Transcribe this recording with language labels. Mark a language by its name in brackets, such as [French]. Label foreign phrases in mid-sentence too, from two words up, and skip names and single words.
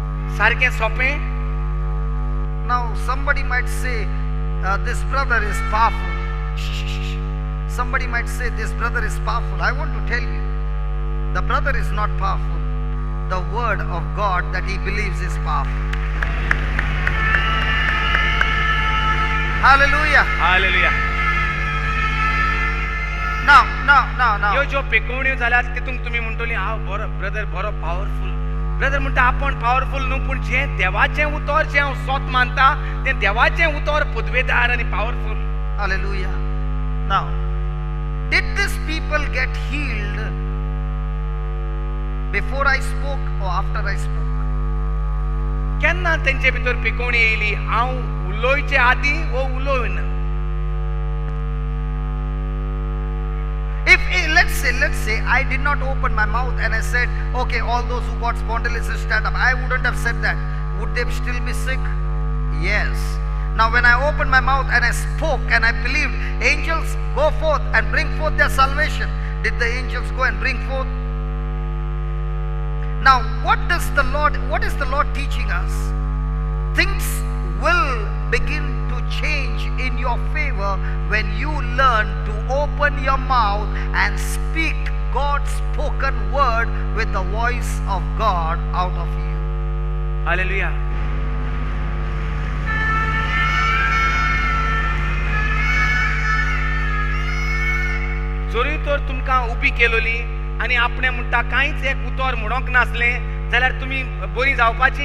[Konkani] सारकें सोपें. [English] Now somebody might say, this brother is powerful. Somebody might say, this brother is powerful. I want to tell you, the brother is not powerful. The word of God that he believes is powerful. Hallelujah. हालेलुया. Now. [Konkani] ह्यो ज्यो पेकोवण्यो जाल्यात तितूंक तुमी म्हणटली हांव बरो ब्रदर बरो पावरफुल. ब्रदर म्हणटा आपण पावरफुल न्हू, पूण जें देवाचें उतर जें हांव सोत मानता तें देवाचें उतर पुदवेदार आनी पावरफुल. [English] Hallelujah. Now, did these people get healed before I spoke or after I spoke? [Konkani] केन्ना तेंचे भितर पेकोवणी येयली? हांव उलोवचे आदीं वो उलोवन? [English] If let's say I did not open my mouth and I said, okay, all those who got spondylosis stand up, I wouldn't have said that. Would they still be sick? Yes. Now when I opened my mouth and I spoke and I believed angels go forth and bring forth their salvation, did the angels go and bring forth? Now what is the Lord teaching us? Things will begin to change in your favor when you learn to open your mouth and speak God's spoken word with the voice of God out of you. [Konkani] हालेलुया. जोरी तर तुमकां उबी केलोली आनी आपणे म्हणटा कांयच एक उतर म्हणोंक नासलें जाल्यार तुमी बरी जावपाची.